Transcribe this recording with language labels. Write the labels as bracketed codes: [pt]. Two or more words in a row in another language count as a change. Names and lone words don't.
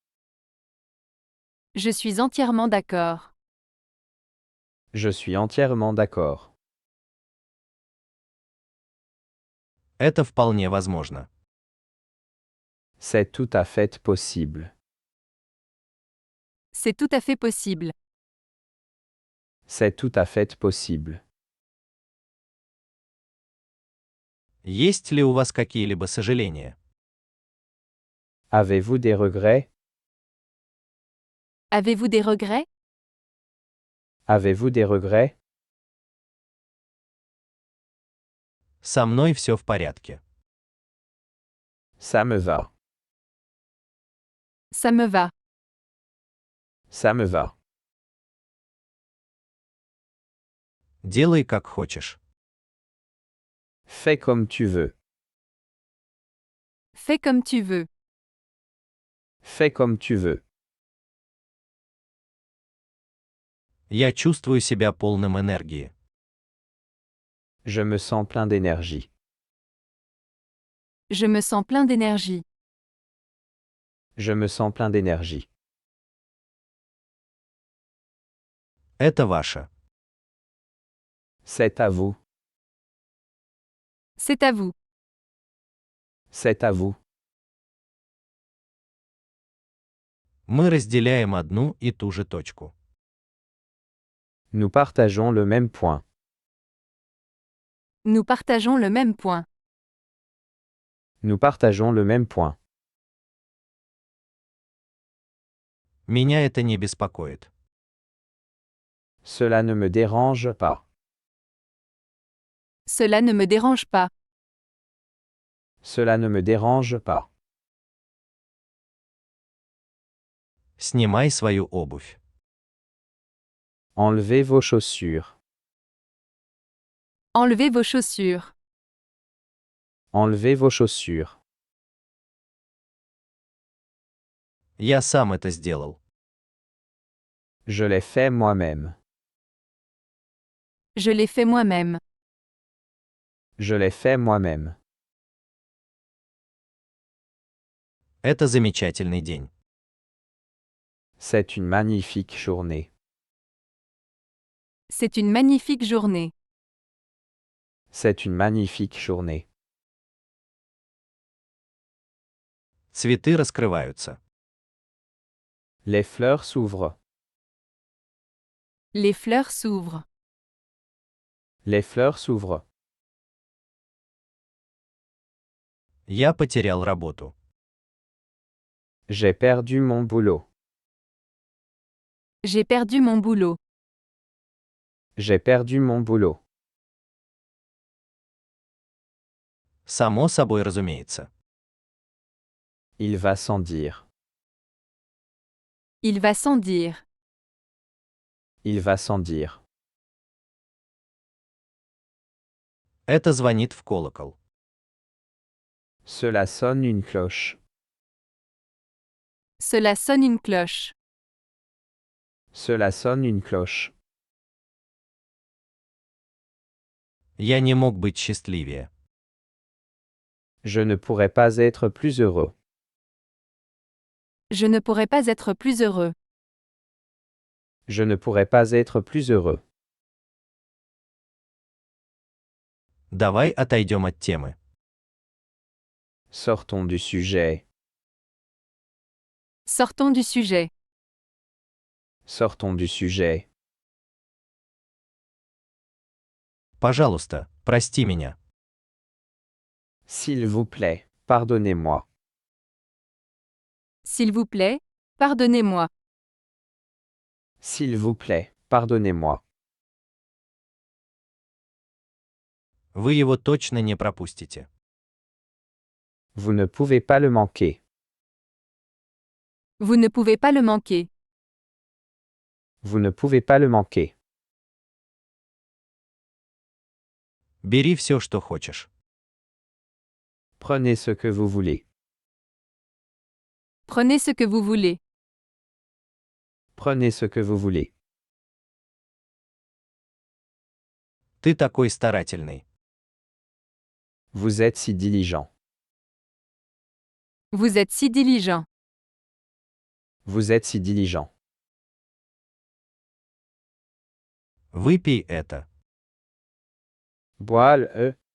[fr] Je suis entièrement d'accord. Je suis entièrement d'accord. [ru] Это вполне возможно. [fr] C'est tout à fait possible. C'est tout à fait possible. C'est tout à fait possible. [ru] Есть ли у вас какие-либо сожаления? [fr] Avez-vous des regrets? Avez-vous des regrets? Avez-vous des regrets? [ru] Со мной все в порядке. [fr] Ça me va. Ça me va. Ça me va. [ru] Делай как хочешь. [fr] Fais comme tu veux. Fais comme tu veux. Fais comme tu veux. [ru] Я чувствую себя полным энергии. [fr] Je me sens plein d'énergie. Je me sens plein d'énergie. Je me sens plein d'énergie. [ru] Это ваше. [fr] C'est à vous. C'est à vous. C'est à vous. [ru] Мы разделяем одну и ту же точку. [fr] Nous partageons le même point. Nous partageons le même point. Nous partageons le même point. [ru] Меня это не беспокоит. [fr] Cela ne me dérange pas. Cela ne me dérange pas. Cela ne me dérange pas. [ru] Снимай свою обувь. [fr] Enlevez vos chaussures. Enlevez vos chaussures. Enlevez vos chaussures. [ru] Я сам это сделал. [fr] Je l'ai fait moi-même. Je l'ai fait moi-même. Je l'ai fait moi-même. [ru] Это замечательный день. [fr] C'est une magnifique journée. C'est une magnifique journée. C'est une magnifique journée. [ru] Цветы раскрываются. [fr] Les fleurs s'ouvrent. Les fleurs s'ouvrent. Les fleurs s'ouvrent. [ru] Я потерял работу. [fr] J'ai perdu mon boulot. J'ai perdu mon boulot. J'ai perdu mon boulot. [ru] Само собой разумеется. [fr] Il va sans dire. Il va sans dire. Il va sans dire. [ru] Это звонит в колокол. [fr] Cela sonne une cloche. Cela sonne une cloche. Cela sonne une cloche. [ru] Я не мог быть счастливее. [fr] Je ne pourrais pas être plus heureux. Je ne pourrais pas être plus heureux. Je ne pourrais pas être plus heureux. [ru] Давай отойдем от темы. [fr] Sortons du sujet. Sortons du sujet. Sortons du sujet. [ru] Пожалуйста, прости меня. [fr] S'il vous plaît, pardonnez-moi. S'il vous plaît, pardonnez-moi. S'il vous plaît, pardonnez-moi. [ru] Вы его точно не пропустите. [fr] Vous ne pouvez pas le manquer. Vous ne pouvez pas le manquer. Vous ne pouvez pas le manquer. [ru] Бери все, что хочешь. [fr] Prenez ce que vous voulez. Prenez ce que vous voulez. Prenez ce que vous voulez. [ru] Ты такой старательный. [fr] Vous êtes si diligent. Vous êtes si diligent. Vous êtes si diligent. [ru] Выпей это. [fr] Bois-le.